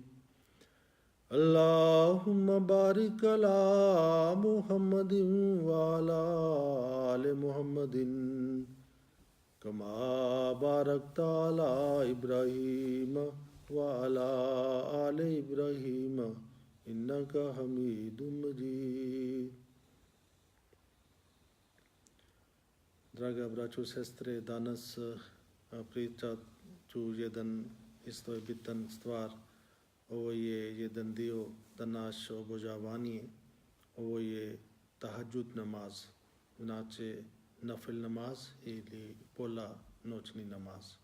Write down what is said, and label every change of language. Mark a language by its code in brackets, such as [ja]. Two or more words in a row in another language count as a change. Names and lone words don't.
[ar] اللهم بارك على محمد وعلى آل محمد كما باركت على إبراهيم وعلى آل إبراهيم إنك حميد مجيد. [bs] Draga braćo i sestre, danas pričat ću isto je bitan stvar. Ovo je jedan dio da naš obožavanje, ovo je tahadžud namaz, znači nafil namaz ili pola noćni namaz.